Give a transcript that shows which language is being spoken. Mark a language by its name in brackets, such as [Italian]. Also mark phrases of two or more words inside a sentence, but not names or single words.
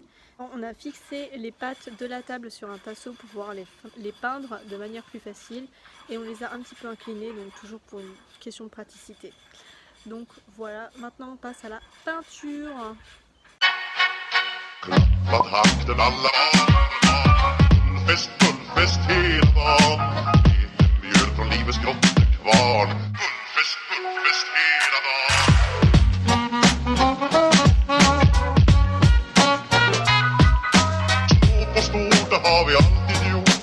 [French] On a fixé les pattes de la table sur un tasseau pour pouvoir les peindre de manière plus facile et on les a un petit peu inclinées, donc toujours pour une question de praticité. Donc voilà, maintenant on passe à la peinture. [Swedish] Gullfest hela dagen. Mjöl från livets grottekvarn. Gullfest hela dagen. Stort och stort, det har vi alltid gjort.